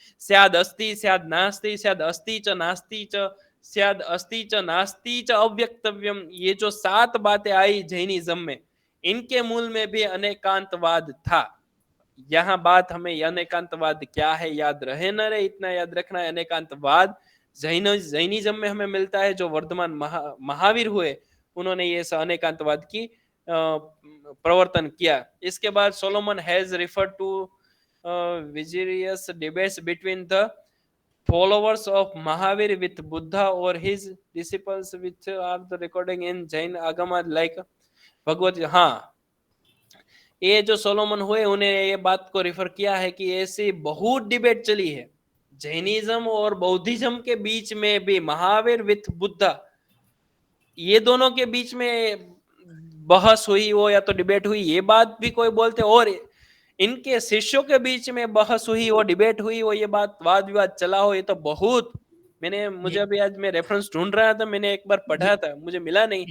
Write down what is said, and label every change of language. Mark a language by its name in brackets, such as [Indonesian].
[Sanskrit] स्याद अस्ति स्याद नास्ति, स्याद अस्ति च नास्ति च, स्याद अस्ति च नास्ति च अव्यक्तव्यम, [Hindi] ये जो 7 बातें आई जैनिज्म में, इनके मूल में भी अनेकांतवाद था। यहाँ बात हमें अनेकांतवाद क्या है याद रहे न रहे, इतना याद रखना है। अनेकांतवाद जैनिज्म में हमें मिलता है, जो वर्धमान महावीर हुए उन्होंने ये अनेकांतवाद की प्रवर्तन किया। [English] इसके बाद Solomon has referred to various debates between the followers of Mahavir with Buddha or his disciples, which are the recording in Jain Agama like Bhagavat. [Hindi] हाँ, ये जो सोलोमन हुए उन्हें ये बात को रिफर किया है कि ऐसी बहुत डिबेट चली है जैनिज्म और बौद्धिज्म के बीच में भी, महावीर विथ बुद्धा, ये दोनों के बीच में बहस हुई हो या तो डिबेट हुई, ये बात भी कोई बोलते, और इनके शिष्यों के बीच में बहस हुई हो, डिबेट हुई हो, ये बात वाद विवाद चला हो, ये तो बहुत, मुझे अभी आज मैं रेफरेंस ढूंढ रहा था, मैंने एक बार पढ़ा था, मुझे मिला नहीं।